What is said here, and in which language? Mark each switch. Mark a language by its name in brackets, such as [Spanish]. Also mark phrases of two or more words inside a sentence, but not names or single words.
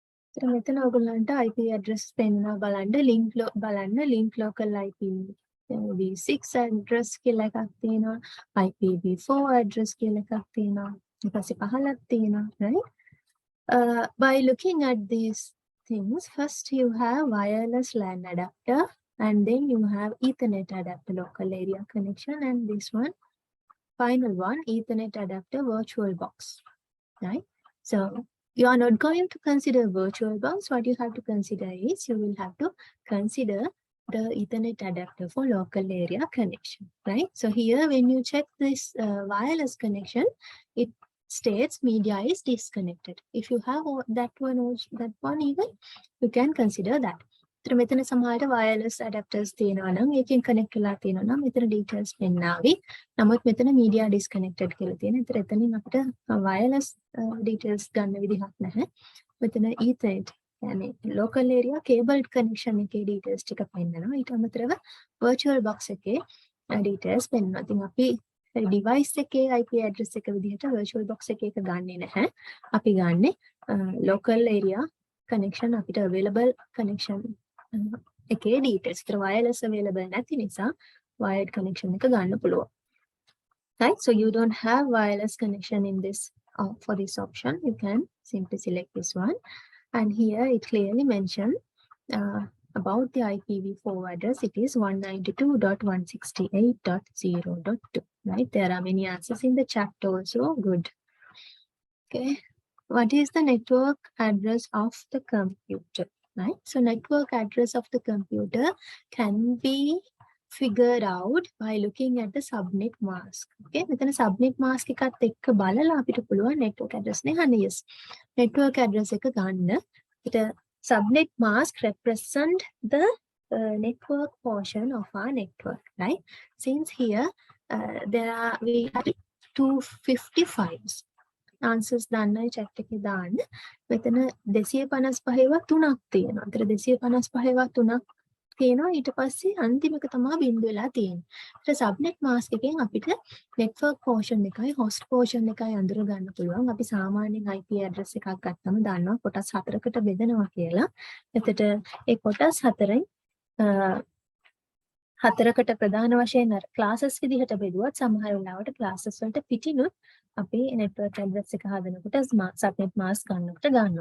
[Sinhala] එතන මෙතන ඔයගොල්ලන්ට [English] IP address [Sinhala] පෙන්වනවා බලන්න [English] link local IP v6 address [Sinhala] කියලා එකක් තියෙනවා IPv4 [English] address [Sinhala] කියලා එකක් තියෙනවා ඊට පස්සේ 15ක් තියෙනවා [English] right by looking at these things first you have wireless LAN adapter and then you have Ethernet adapter local area connection and this one final one Ethernet adapter virtual box right so you are not going to consider virtual box. What you have to consider is you will have to consider the Ethernet adapter for local area connection, right? So here, when you check this wireless connection, it states media is disconnected. If you have that one even, you can consider that. [Sinhala] So මෙතන සමහර [English] wireless adapters [Sinhala] තියෙනවා නම් ඒකෙන් connect වෙලා තියෙනවා නම් මෙතන details පෙන්නාවි. නමුත් මෙතන [English] media disconnected [Sinhala] කියලා තියෙනවා. ඒතර එතනින් අපිට [English] wireless details [Sinhala] ගන්න විදිහක් නැහැ. මෙතන Ethernet يعني [English] local area cable connection [Sinhala] එකේ details ටික පෙන්නනවා. ඊට අමතරව [English] virtual box [Sinhala] එකේ details පෙන්නනවා. ඉතින් අපි device එකේ [English] IP address [Sinhala] එක විදිහට [English] virtual box [Sinhala] එකේ එක ගන්නෙ නැහැ. අපි ගන්නෙ [English] local area connection [Sinhala] අපිට [English] available connection [Sinhala] එකේ details. ඒතර wireless available නැති නිසා [English] wired connection [Sinhala] එක ගන්න පුළුවන්. [English] Right? So you don't have wireless connection in this for this option. You can simply select this one. And here it clearly mentioned about the IPv4 address. It is 192.168.0.2. Right? There are many answers in the chat also. Good. Okay. What is the network address of the computer? Right? So network address of the computer can be figured out by looking at the subnet mask. [Sinhala] Okay, මෙතන [English] subnet mask [Sinhala] එකත් එක්ක බලලා අපිට පුළුවන් [English] network address [Sinhala] නේ හන්නේ. Yes. [English] Network address [Sinhala] එක ගන්න. [English] It subnet mask represent the network portion of our network, right? Since here we have 255s. [Sinhala] Answers දාන්නයි chat එකේ දාන්න. මෙතන 255ව 3ක් තියෙනවා. ඒතර 255ව 3ක් තියෙනවා. ඊට පස්සේ අන්තිම එක තමයි බිඳු වෙලා තියෙන්නේ. ඒතර [English] subnet mask [Sinhala] එකෙන් අපිට [English] network portion [Sinhala] එකයි [English] host portion [Sinhala] එකයි අඳුර ගන්න පුළුවන්. අපි සාමාන්‍යයෙන් [English] IP address [Sinhala] එකක් ගත්තම දන්නවා කොටස් 4කට බෙදනවා කියලා. එතකොට ඒ කොටස් 4න් හතරකට ප්‍රධාන වශයෙන් classes විදිහට බෙදුවත් සමහර වෙලාවට classes වලට පිටිනුත් අපි [English] network address [Sinhala] එක හදනකොට [English] subnet mask [Sinhala] ගන්නකොට ගන්නවා.